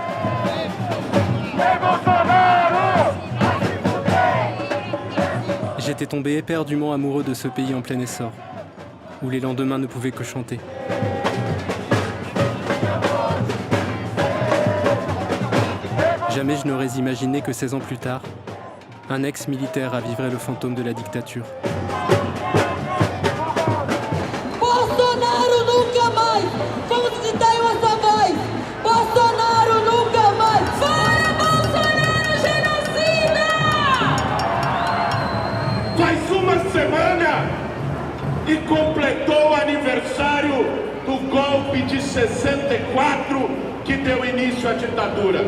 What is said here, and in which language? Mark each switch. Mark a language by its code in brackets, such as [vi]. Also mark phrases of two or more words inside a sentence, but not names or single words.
[fr] J'étais tombé éperdument amoureux de ce pays en plein essor, où les lendemains ne pouvaient que chanter. Jamais je n'aurais imaginé que 16 ans plus tard, un ex-militaire raviverait le fantôme de la dictature. [pt] Bolsonaro nunca mais! Vamos gritar essa voz! Bolsonaro nunca mais! Fora Bolsonaro genocida! Faz uma semana e completou o aniversário do golpe de 64 que deu início à ditadura.